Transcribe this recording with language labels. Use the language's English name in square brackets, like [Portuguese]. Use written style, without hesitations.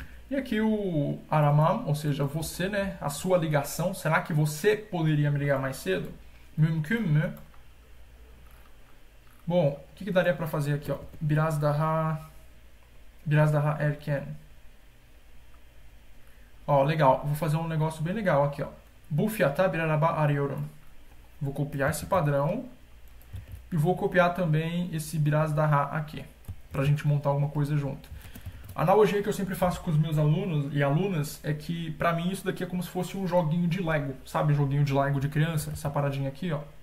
[Portuguese] E aqui o aramam, ou seja, você, né, a sua ligação, será que você poderia me ligar mais cedo? [Turkish] Mümkün mü? [Portuguese] Bom, o que daria para fazer aqui, ó? [Turkish] Biraz daha erken. [Portuguese] Ó, legal, vou fazer um negócio bem legal aqui, ó. [Turkish] Bu fiyata bir araba arıyorum. [Portuguese] Vou copiar esse padrão e vou copiar também esse biraz daha aqui, pra gente montar alguma coisa junto. A analogia que eu sempre faço com os meus alunos e alunas é que, pra mim, isso daqui é como se fosse um joguinho de Lego. Sabe, joguinho de Lego de criança? Essa paradinha aqui, ó.